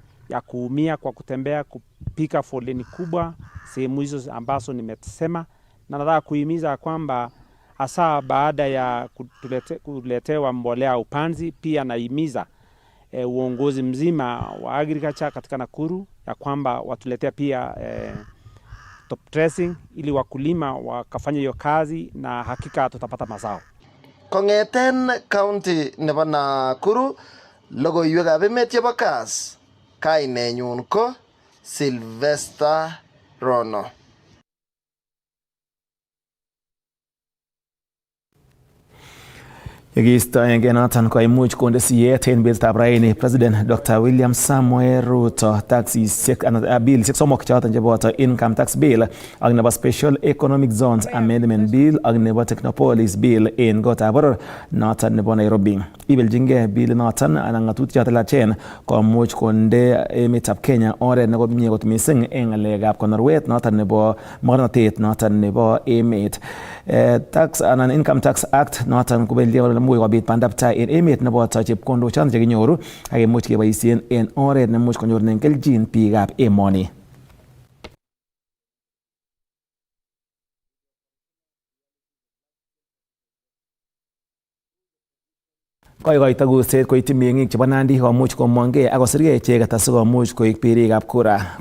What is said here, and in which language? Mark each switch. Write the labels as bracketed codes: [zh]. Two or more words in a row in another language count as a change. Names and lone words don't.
[sw] ya kuumia kwa kutembea, kupika foleni kubwa sehemu hizo ambazo nimesema, na nataka kuhimiza kwamba hasa baada ya kuletewa mbolea upanzi, pia naimiza uongozi mzima wa agriculture katika Nakuru ya kwamba watuletea pia [en] top dressing [sw] ili wakulima wakafanya hiyo kazi, na hakika tutapata mazao. [kln] Kongeten county nebo Nakuru, logoiwekab emet chebo Kass, kainenyun ko Sylvester Rono. Yekiistoenge noton koimuch konde siyet en betutab raini President Dr. William Samoei Ruto taxisiek anan billisiek somok choton cheboto income tax bill ak nebo special economic zones amendment bill ak nebo technopolis bill en gotab boror noton nebo Nairobi. Ibeljingei bill noton anan ng'atutiet lachen komuch konde emetab Kenya oret nekomie kot missing en ng'alekab konorwet noton nebo mornotet noton nebo emet. Tax anan income tax act noton kobelie much kobit bandaptai en emet neboto chepkondok choton chekinyoru ak imuch keboisien en oret nemuch konyorunen keljin biikab emoni. Koikoito kurset koityi meng'ik chebo Nandi komuch komongei ak kosirgei icheket asikomuch koik birikab kura.